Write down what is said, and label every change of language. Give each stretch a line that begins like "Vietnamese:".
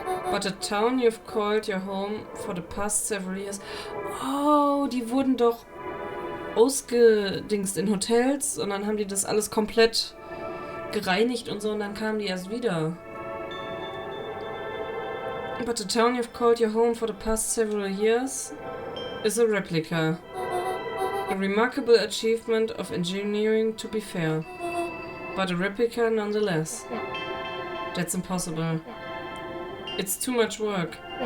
English: But the town you've called your home for the past several years...
German: Oh, die wurden doch ausgedingst in Hotels und dann haben die das alles komplett gereinigt und so und dann kamen die erst wieder.
English: But the town you've called your home for the past several years... is a replica. A remarkable achievement of engineering, to be fair. But a replica nonetheless. That's impossible. It's too much work.